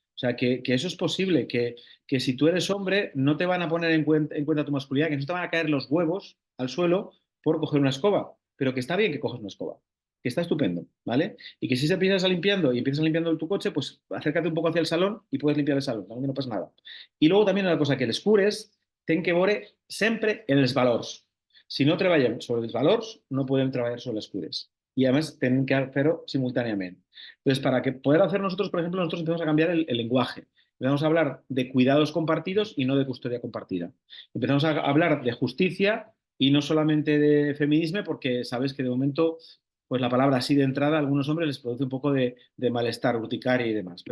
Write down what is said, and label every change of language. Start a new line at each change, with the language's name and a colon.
Spanish: O sea, que eso es posible, que si tú eres hombre no te van a poner en cuenta tu masculinidad, que no te van a caer los huevos al suelo por coger una escoba, pero que está bien que cojas una escoba, que está estupendo, ¿vale? Y que si se empiezas limpiando tu coche, pues acércate un poco hacia el salón y puedes limpiar el salón, no pasa nada. Y luego también una cosa, que
Catalan: les cures ten que veure sempre en els valors. Si no treballem sobre els valors, no podem treballar sobre les cures.
Spanish: Y además tienen que hacerlo simultáneamente. Entonces, para que poder hacer nosotros, por ejemplo, nosotros empezamos a cambiar el lenguaje. Empezamos a hablar de cuidados compartidos y no de custodia compartida. Empezamos a hablar de justicia y no solamente de feminismo, porque sabes que de momento, pues la palabra así de entrada a algunos hombres les produce un poco de malestar, urticaria y demás.